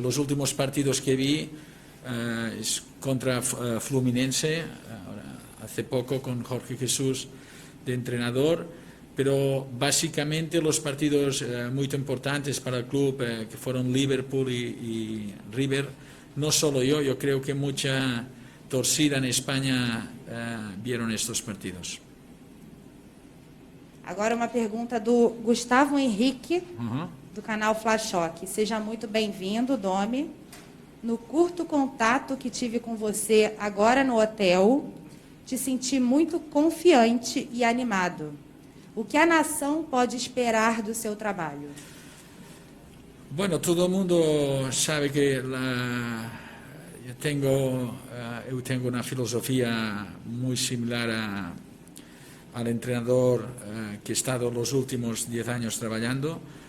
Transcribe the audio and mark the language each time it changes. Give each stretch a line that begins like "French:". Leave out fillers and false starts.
Spanish: Los últimos partidos que vi es contra Fluminense, hace poco con Jorge Jesús de entrenador, pero básicamente los partidos muy importantes para el club, que fueron Liverpool y River, no solo yo creo que mucha torcida en España vieron estos partidos.
Portuguese: Agora uma pergunta do Gustavo Henrique, do canal Flash Choque. Seja muito bem-vindo, Domi. No curto contato que tive com você agora no hotel, te senti muito confiante e animado. O que a nação pode esperar do seu trabalho?
Spanish: Bueno, todo el mundo sabe que yo tengo una filosofía muy similar al entrenador que he estado los últimos 10 años trabajando.